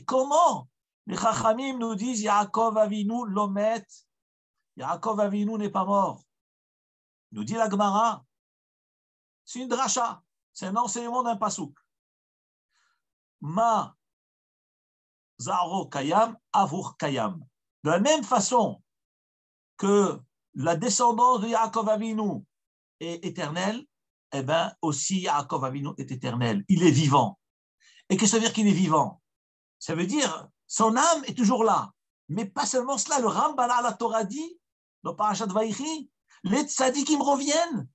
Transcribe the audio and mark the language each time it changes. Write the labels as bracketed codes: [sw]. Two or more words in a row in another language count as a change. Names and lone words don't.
[fr] Comment? Les Chachamim nous disent [he] יעקב אבינו לא מת. [fr] Yaakov Avinu n'est pas mort. Nous dit la Gemara, c'est une dracha, c'est un enseignement d'un pasouk. [he] מה זרעו קיים עבור קיים. [fr] De la même façon que la descendance de Yaakov Avinu est éternelle, eh bien aussi Yaakov Avinu est éternel. Il est vivant. Et qu'est-ce que ça veut dire qu'il est vivant? Ça veut dire son âme est toujours là. Mais pas seulement cela, le Rambam à la Torah dit, dans Parashat Vayechi, les tzadikim reviennent.